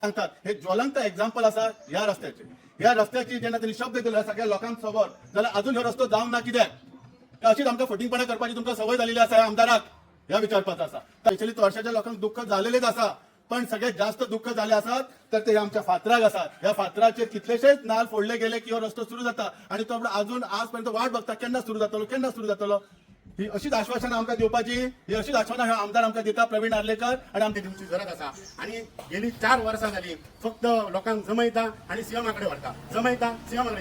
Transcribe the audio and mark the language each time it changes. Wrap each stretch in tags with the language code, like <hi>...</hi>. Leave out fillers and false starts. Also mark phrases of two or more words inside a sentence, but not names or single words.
<kok>सांगतात हे ज्वलंत एक्झाम्पल असा ह्या रस्त्याची जेन्ना त्यांनी शब्द दिला सगळ्या लोकांसमोर जाल्यार अजून ह्यो रस्तो जावंक ना कित्याक अशीच आमकां फटींगपणां करपाची तुमकां संवय जालेली आसा ह्या आमदाराक ह्या विचारपाचा आसा. स्पेशली तोरशाच्या लोकांक दुःख झालेलेच आसा, पण सगळ्यात जास्त दुःख झाले असतात तर ते आमच्या फातराक आसात. ह्या फातराचेर कितलेशेच नाल फोडले गेले की हो रस्तो सुरू जाता आणि तो अजून आजपर्यंत वाट बघता केन्ना सुरू जातलो. ही अशीच आश्वासनां आमकां दिवपाची, ही अशीच आश्वासनां हे आमदार आमकां दिता प्रवीण आर्लेकर आणि आमची दिवची गरज आसा. आणि गेली 4 वर्सां जाली फक्त लोकांक जमयता आणि सीएमाकडे व्हरता, जमयता सीएमाकडे.</kok>